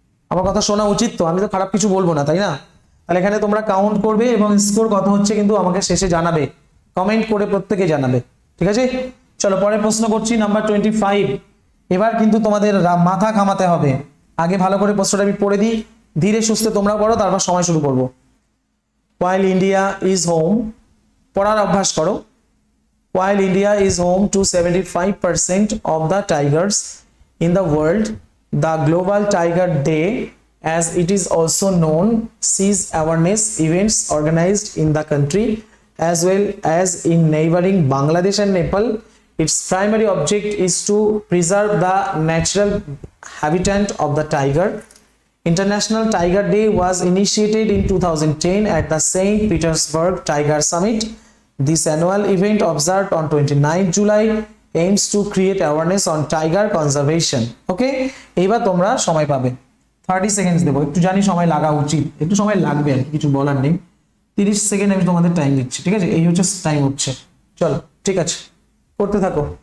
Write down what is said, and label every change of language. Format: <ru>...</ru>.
<bn>আমার কথা শোনা উচিত তো, আমি তো খারাপ কিছু বলবো না, তাই না? তাহলে এখানে তোমরা কাউন্ট করবে এবং স্কোর কত হচ্ছে কিন্তু আমাকে শেষে জানাবে, কমেন্ট করে প্রত্যেকে জানাবে, ঠিক আছে? চলো পরের প্রশ্ন করছি, নাম্বার 25। এবার কিন্তু তোমাদের মাথা ঘামাতে হবে। আগে ভালো করে প্রশ্নটা আমি পড়ে দিই, ধীরে সুস্থে তোমরা পড়ো, তারপর সময় শুরু করবো।</bn> <en>While India is home,</en> <bn>পড়ার অভ্যাস করো।</bn> <en>While India is home to 75% of the tigers in the world, the Global Tiger Day, as it is also known, sees awareness events organized in the country as well as in neighboring Bangladesh and Nepal. Its primary object is to preserve the natural habitat of the tiger. International Tiger Day was initiated in 2010 at the St. Petersburg Tiger Summit. This annual event, observed on 29 July, aims to create awareness on tiger conservation.</en> <bn>Okay, এইবার তোমরা সময় পাবে 30 seconds দেবো, একটু জানি সময় লাগা উচিত, একটু সময় লাগবে আর কিছু বলার নেই। 30 সেকেন্ড আমি তোমাদের টাইম দিচ্ছি, ঠিক আছে? এই হচ্ছে টাইম হচ্ছে। চলো ঠিক আছে, করতে থাকো।</bn>